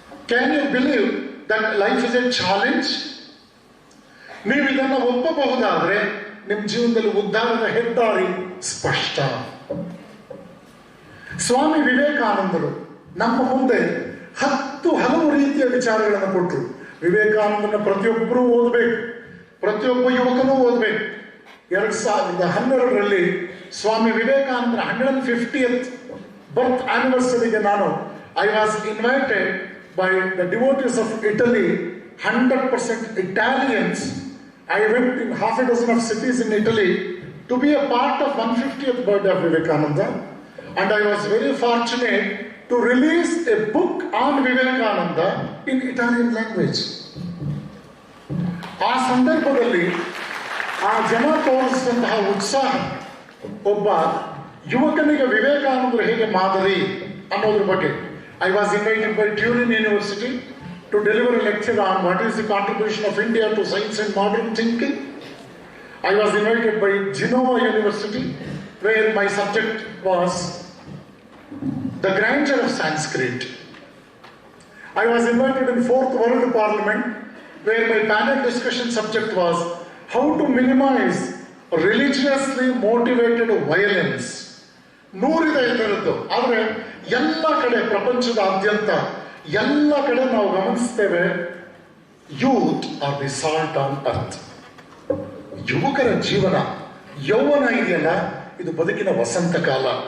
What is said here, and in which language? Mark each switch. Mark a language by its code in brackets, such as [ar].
[en] Can you believe that life is a challenge? [kn] ನೀವು ಇದನ್ನು ಒಪ್ಪಬಹುದಾದ್ರೆ ನಿಮ್ಮ ಜೀವನದಲ್ಲಿ ಉದ್ಧಾರದ ಹೆದ್ದಾರಿ ಸ್ಪಷ್ಟ. ಸ್ವಾಮಿ ವಿವೇಕಾನಂದರು ನಮ್ಮ ಮುಂದೆ ಹಲವು ರೀತಿಯ ವಿಚಾರಗಳನ್ನು ಕೊಟ್ಟರು. ವಿವೇಕಾನಂದನ ಪ್ರತಿಯೊಬ್ಬರೂ ಓದಬೇಕು, ಪ್ರತಿಯೊಬ್ಬ ಯುವಕನೂ ಓದಬೇಕು. 2012ರಲ್ಲಿ ಸ್ವಾಮಿ ವಿವೇಕಾನಂದರ [en] 150th birth ಆನಿವರ್ಸರಿಗೆ I was invited by the devotees of Italy, 100% Italians. I went in half a dozen of cities in Italy to be a part of 150th birthday of Vivekananda, and I was very fortunate to release a book on Vivekananda in Italian language. [kn] ಆ ಸಂದರ್ಭದಲ್ಲಿ ಆ ಜನ ತೋರಿಸಿದಂತಹ ಉತ್ಸಾಹ, ಒಬ್ಬ ಯುವಕನಿಗೆ ವಿವೇಕಾನಂದರು ಹೇಗೆ ಮಾದರಿ ಅನ್ನೋದ್ರ ಬಗ್ಗೆ. [en] I was invited by Turin University to deliver a lecture on what is the contribution of India to science and modern thinking. I was invited by Genova University, where my subject was the grandeur of Sanskrit. I was invited in 4th World Parliament, where my panel discussion subject was how to minimize religiously motivated violence. [kn] 100 ಇದೆ ಇದರದ್ದು. ಆದರೆ ಎಲ್ಲ ಕಡೆ, ಪ್ರಪಂಚದಾದ್ಯಂತ ಎಲ್ಲ ಕಡೆ ನಾವು ಗಮನಿಸ್ತೇವೆ, [en] Youth are the salt on earth. [kn] ಯುವಕರ ಜೀವನ, ಯೌವನ ಇದೆಯಲ್ಲ, ಇದು ಬದುಕಿನ ವಸಂತ ಕಾಲ.